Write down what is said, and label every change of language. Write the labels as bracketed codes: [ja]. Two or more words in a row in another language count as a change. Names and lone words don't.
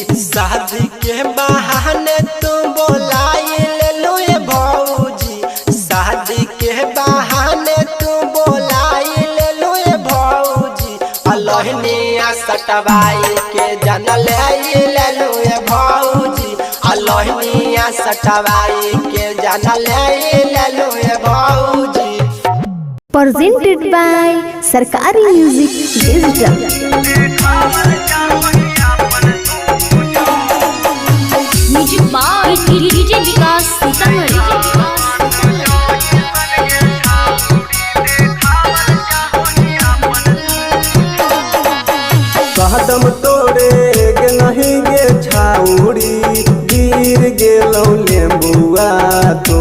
[mag] शादी के बहाने तू बोलाई ले लो ये भौजी, शादी के बहाने तू बोलाई ले लो ये भौजी, अलोहनिया सटवाई के जन ले लो ये भौजी, अलोहनिया सटवाई के जन ले लो ये भौजी। [en] presented by सरकारी म्यूजिक डिजिटल। music by डीजे विकास सीतामढ़ी। [mag] कदम तोड़े गे नहीं गे छाउड़ी, गिर गेलौ लेम्बुआ तो,